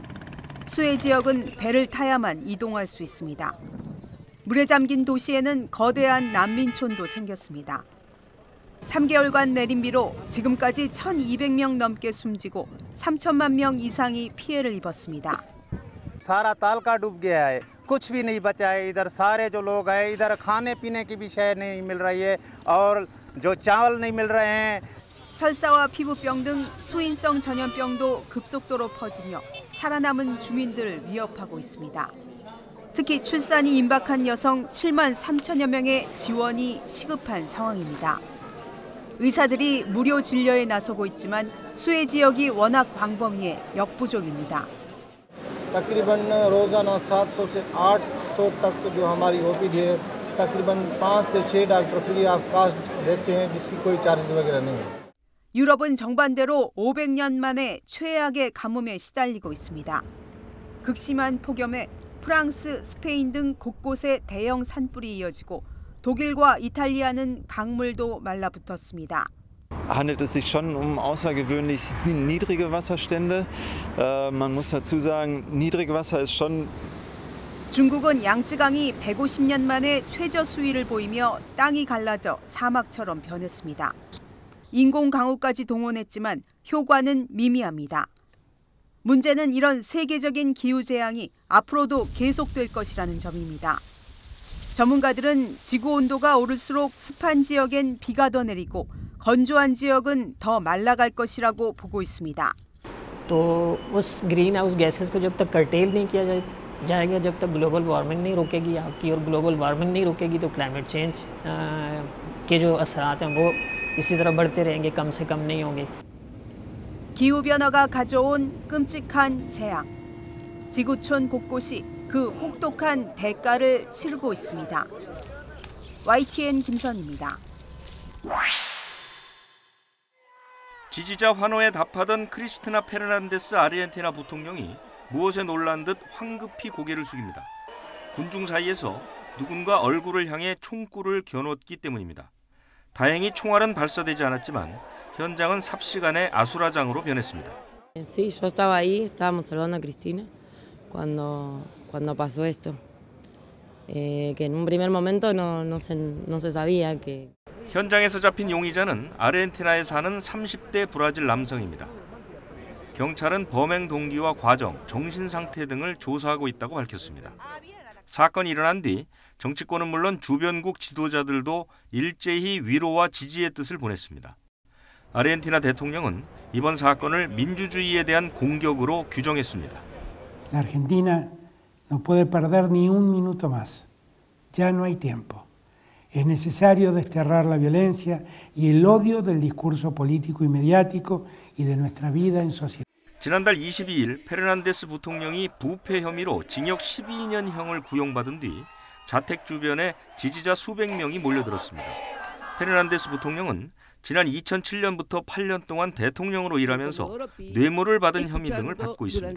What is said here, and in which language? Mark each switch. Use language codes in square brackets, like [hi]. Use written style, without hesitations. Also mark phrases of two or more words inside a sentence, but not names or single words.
[ko] 수해 지역은 배를 타야만 이동할 수 있습니다. 물에 잠긴 도시에는 거대한 난민촌도 생겼습니다. 3개월간 내린 비로 지금까지 1,200명 넘게 숨지고 3천만 명 이상이 피해를 입었습니다. [ur] سارا تعلقہ ڈوب گیا ہے، کچھ بھی نہیں بچا ہے. ادھر سارے جو لوگ ہیں، ادھر کھانے پینے کی بھی شے نہیں مل رہی ہے اور جو چاول نہیں مل رہے ہیں. [ko] 설사와 피부병 등 수인성 전염병도 급속도로 퍼지며 살아남은 주민들을 위협하고 있습니다. 특히 출산이 임박한 여성 7만 3천여 명의 지원이 시급한 상황입니다. 의사들이 무료 진료에 나서고 있지만 수해 지역이 워낙 광범위해 역부족입니다. [ur] تقریباً روزانہ 700 سے 800 تک جو ہماری او پی ڈی ہے، تقریباً 5 سے 6 ڈاکٹر [en] free of cost [ur] دیتے ہیں، جس کی کوئی چارجز وغیرہ نہیں ہے. [ko] 유럽은 정반대로 500년 만에 최악의 가뭄에 시달리고 있습니다. 극심한 폭염에 프랑스, 스페인 등 곳곳에 대형 산불이 이어지고 독일과 이탈리아는 강물도 말라붙었습니다. [de] Handelt es sich schon außergewöhnlich niedrige Wasserstände. Man muss dazu sagen, Niedrigwasser ist schon. [ko] 중국은 양쯔강이 150년 만에 최저 수위를 보이며 땅이 갈라져 사막처럼 변했습니다. 인공 강우까지 동원했지만 효과는 미미합니다. 문제는 이런 세계적인 기후 재앙이 앞으로도 계속될 것이라는 점입니다. 전문가들은 지구 온도가 오를수록 습한 지역엔 비가 더 내리고 건조한 지역은 더 말라갈 것이라고 보고 있습니다. [ur] تو اس [en] green house gases [ur] کو جب تک کرٹیل نہیں کیا جائے گا، جب تک [en] global warming [ur] نہیں رکے گی آپ کی، اور [en] global warming [ur] نہیں رکے گی تو [en] climate change [ur] کے جو اثرات ہیں وہ اسی طرح بڑھتے رہیں گے، کم سے کم نہیں ہوں گے. [ko] 기후 변화가 가져온 끔찍한 재앙. 지구촌 곳곳이 그 혹독한 대가를 치르고 있습니다. YTN 김선입니다. 지지자 환호에 답하던 크리스티나 페르난데스 아르헨티나 부통령이 무엇에 놀란 듯 황급히 고개를 숙입니다. 군중 사이에서 누군가 얼굴을 향해 총구를 겨눴기 때문입니다. 다행히 총알은 발사되지 않았지만 현장은 삽시간에 아수라장으로 변했습니다. [es] Sí, yo estaba ahí, estábamos salvando a Cristina cuando pasó esto. Que en un primer momento no se sabía que. [ko] 현장에서 잡힌 용의자는 아르헨티나에 사는 30대 브라질 남성입니다. 경찰은 범행 동기와 과정, 정신 상태 등을 조사하고 있다고 밝혔습니다. 사건이 일어난 뒤 정치권은 물론 주변국 지도자들도 일제히 위로와 지지의 뜻을 보냈습니다. 아르헨티나 대통령은 이번 사건을 민주주의에 대한 공격으로 규정했습니다. [es] La Argentina no puede perder ni un minuto más. Ya no hay tiempo. Es necesario desterrar la violencia y el odio del discurso político y mediático y de nuestra vida en sociedad. [ko] 지난달 22일 페르난데스 부통령이 부패 혐의로 징역 12년형을 구형받은 뒤 자택 주변에 지지자 수백 명이 몰려들었습니다. 페르난데스 부통령은 지난 2007년부터 8년 동안 대통령으로 일하면서 뇌물을 받은 혐의 등을 받고 있습니다.